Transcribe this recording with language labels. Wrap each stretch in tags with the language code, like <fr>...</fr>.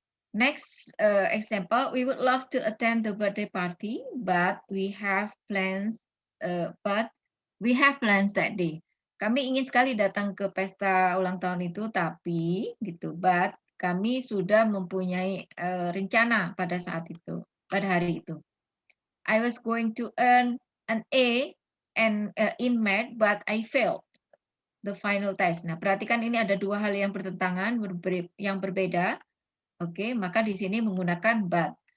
<en>Next example, we would love to attend the birthday party, but we have plans that day.</en> <id>Kami ingin sekali datang ke pesta ulang tahun itu, tapi gitu, but kami sudah mempunyai rencana pada saat itu, pada hari itu.</id> <en>I was going to earn an A in math, but I failed the final test.</en> <id>Nah, perhatikan ini ada dua hal yang bertentangan, yang berbeda. Oke, maka di sini menggunakan but.</id>